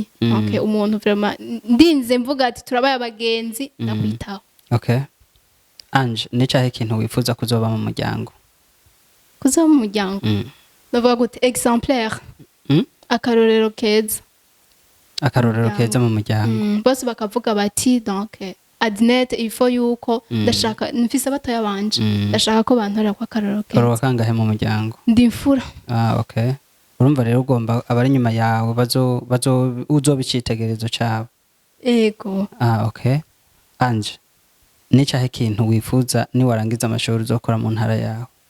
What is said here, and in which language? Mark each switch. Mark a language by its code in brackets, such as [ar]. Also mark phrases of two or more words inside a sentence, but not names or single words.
[rn] Okay, umuntu vraiment ndinze mvuga ati turabaye abagenzi ndakwitaho. [en] Okay. [rn] Ange ni cyahe kintu wifuza kuzoba mu muryango? Kuzoba mu muryango ndavuga gute exemplaire. Akarorero keza. Akarorero keza mu muryango. Bose bakavuga bati donc Adnet [fr] il faut [rn] yuko ndashaka nfise abatoya banje ndashaka ko bantora kwa akarorero keza. Karo kangahe mu muryango? Ndi imfura. [en] Okay. [rn] Urumva rero ugomba abari nyuma yawe uzobicitegerezo cyabo. Ego. [en] Okay. [rn] Ange ni cyahe kintu wifuza ni warangiza amashuri uzokora mu ntara yawe?